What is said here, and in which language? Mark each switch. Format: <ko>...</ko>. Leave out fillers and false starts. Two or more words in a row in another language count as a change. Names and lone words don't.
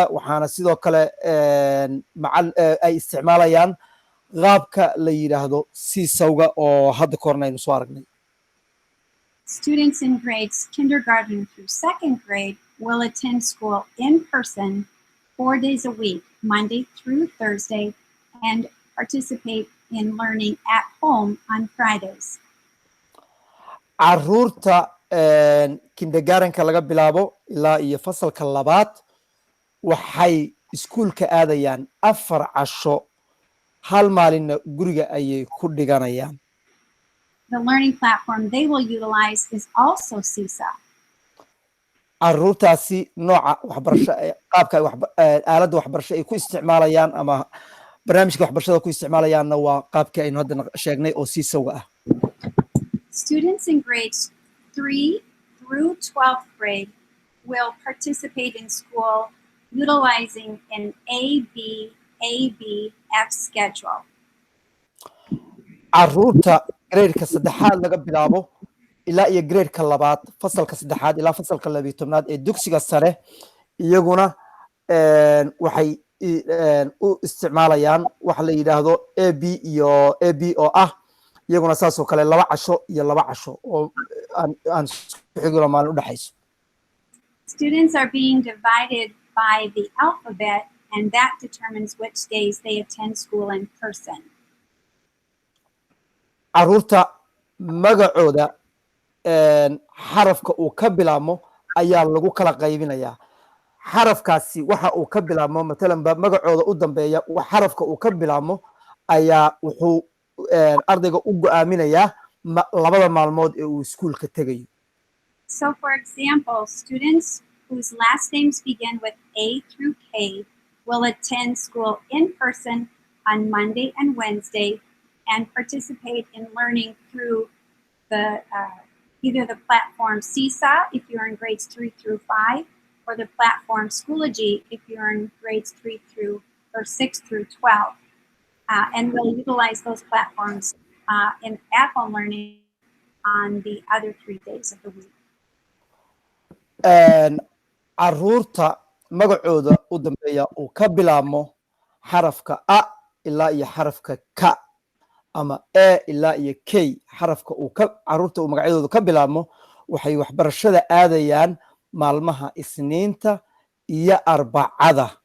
<so>waxaana sidoo kale ay isticmaalayaan qaabka la yidhaahdo siisawga oo hadda korna aynu soo aragnay.</so> <en>Students in grades kindergarten through second grade will attend school in person 4 days a week, Monday through Thursday, and participate in learning at home on Fridays.</en> <so>Caruurta kindergartenka laga bilaabo ilaa iyo fasalka labaad waxay iskuulka aadayaan 4 casho, hal maalinna guriga ayay ku dhiganayaan.</so> <en>The learning platform they will utilize is also CSA.</en> <so>caruurtaasi nooca waxbarasho qaabka aaladda waxbarasho ay ku isticmaalayaan ama barnaamijka waxbarashada ku isticmaalayaanna waa qaabkii aynu hadda sheegnay oo siisawga ah.</so> <en>Students in grades 3 through 12th grade will participate in school utilizing an ABABF schedule.</en> <so>caruurta gradeka saddexaad laga bilaabo ilaa iyo gradeka labaad, fasalka saddexaad ilaa fasalka 12aad ee dugsiga sare, iyaguna waxay u isticmaalayaan waxa la yidhaahdo AB iyo AB oo ah iyaguna saasoo kale 2 casho iyo 2 casho oo aan xigula maalin u dhaxayso.</so> <en>Students are being divided by the alphabet, and that determines which days they attend school in person.</en> <so>caruurta magacooda xarafka uu ka bilaabmo ayaa lagu kala qaybinayaa. xarafkaasi waxa uu ka bilaabmo matalan magacooda u dambeeya xarafka uu ka bilaabmo ayaa wuxuu ardayga u go'aaminayaa labada maalmood ee uu iskuulka tegayo.</so> <en>So for example, students whose last names begin with A through K will attend school in person on Monday and Wednesday and participate in learning through the either the platform CSA if you're in grades 3 through 5, or the platform Schoology if you're in grades 3 through or 6 through 12. And we'll utilize those platforms in at-home learning on the other 3 days of the week.</en> <so>caruurta magacooda u dambeeya uu ka bilaabmo xarafka A ilaa iyo xarafka K ama A ilaa iyo K, xarafka caruurta uu magacyadooda ka bilaabmo waxay waxbarashada aadayaan maalmaha isniinta iyo arbacada.</so>